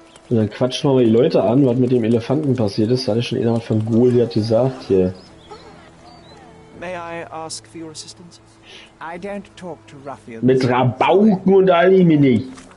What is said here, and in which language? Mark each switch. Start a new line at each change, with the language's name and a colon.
German: Und dann quatschen wir mal die Leute an, was mit dem Elefanten passiert ist. Da hatte schon innerhalb von Goliath gesagt hier.
English: May I ask for your assistance? I don't talk to ruffians.
German: Mit Rabauken unterhalte ich mich nicht.